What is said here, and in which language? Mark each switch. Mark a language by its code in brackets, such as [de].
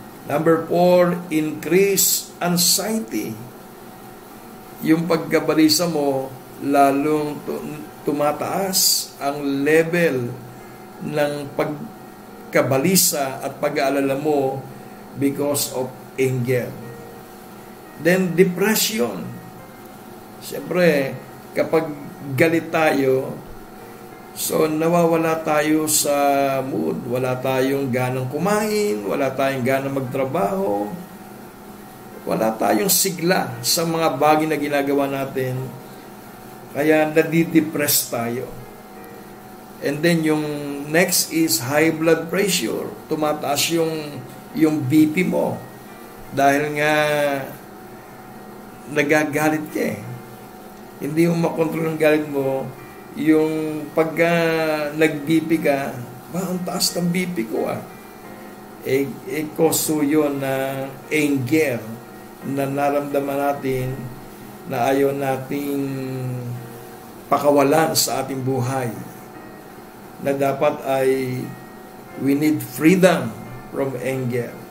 [en] Number 4, increase anxiety. [tl] Yung pagkabalisa mo, lalong tumataas ang level ng pagkabalisa at pag-aalala mo because of anger. Then, depression. Siyempre, kapag galit tayo, so nawawala tayo sa mood, wala tayong ganang kumain, wala tayong ganang magtrabaho, wala tayong sigla sa mga bagay na ginagawa natin, kaya nadidepress tayo. [en] And then yung next is high blood pressure. [tl] Tumataas yung BP mo dahil nga nagagalit ka Hindi mo makontrol ang galit mo. Yung pagka nag-BP ka, ang taas ng BP ko koso yun na anger na naramdaman natin na ayaw nating pakawalan sa ating buhay, na dapat ay we need freedom from anger.